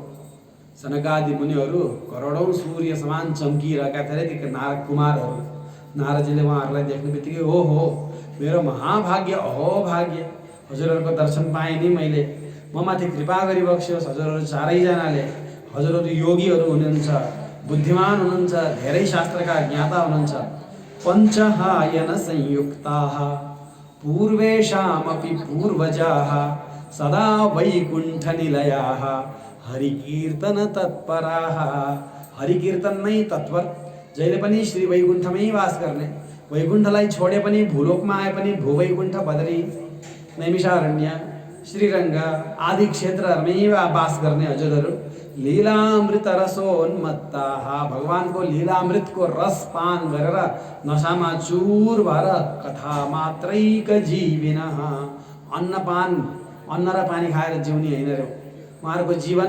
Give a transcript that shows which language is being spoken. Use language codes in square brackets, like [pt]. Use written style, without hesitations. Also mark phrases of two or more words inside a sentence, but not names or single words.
[ne] सनकादि मुनिहरू करोडौँ सूर्य समान चम्किरहेका थिए ती नारद कुमारहरू। नारदजीले उहाँहरूलाई देख्ने बित्तिकै हो मेरो महाभाग्य, [sa] अहो भाग्य, [ne] हजुरहरूको दर्शन पाएँ नि मैले, म माथि कृपा गरिबक्स्योस्। हजुरहरू चारैजनाले, हजुरहरू योगीहरू हुनुहुन्छ, बुद्धिमान हुनुहुन्छ, धेरै शास्त्रका ज्ञाता हुनुहुन्छ। [sa] पञ्चहायन संयुक्ताः पूर्वेषामपि पूर्वजाः सदा वैकुण्ठनिलयाः हरिकीर्तन तत्पराः। [ne] हरिकीर्तन नै तत्पर, जहिले पनि श्री वैकुण्ठमै वास गर्ने, वैकुण्ठलाई छोडे पनि भूलोकमा आए पनि भूवैकुण्ठ बद्री नैमिषारण्य श्रीरङ्ग आदि क्षेत्रहरूमै वास गर्ने हजुरहरू [sa] लीलामृत रसोन्मत्ताः। [ne] भगवानको लीलामृतको रस पान गरेर नशामा चूर भएर [sa] कथा मात्रैक जीविनः, [ne] अन्न र पानी खाएर जिउने होइन रे उहाँहरूको जीवन।